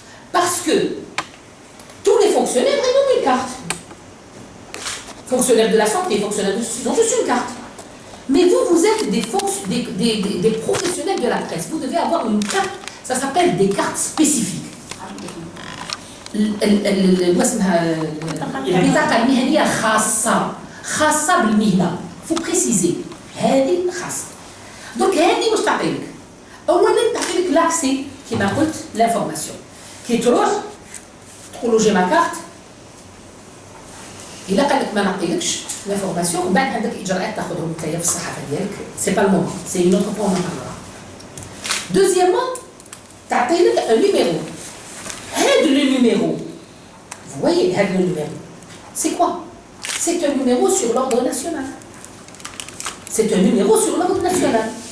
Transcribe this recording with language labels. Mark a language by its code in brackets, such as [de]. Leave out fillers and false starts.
[fr] Parce que tous les fonctionnaires, ils ont une carte. Fonctionnaires de la santé, fonctionnaires de ceci, ils ont tous une carte. Mais vous, vous êtes des professionnels de la presse. Vous devez avoir une carte, ça s'appelle des cartes spécifiques. [ar] البطاقة المهنية خاصة بالمهنة. [fr] faut préciser [ar] هذه خاصة. donc هذه واش تعطي لك؟ أولاً تعطي لك l'accès كما قلت l'information. كي تروح تقول له جي ما كارت إلا قال لك ما نعطيلكش l'information ومن بعد عندك إجراءات تاخذهم نتايا في الصحافة ديالك [fr] c'est pas le moment c'est une autre fois on en parlera. deuxièmement [ar] تعطي لك [fr] un numéro. هذا le numéro vous voyez هذا le numéro c'est quoi? c'est un numéro sur l'ordre national. C'est un numéro sur l'ordre national.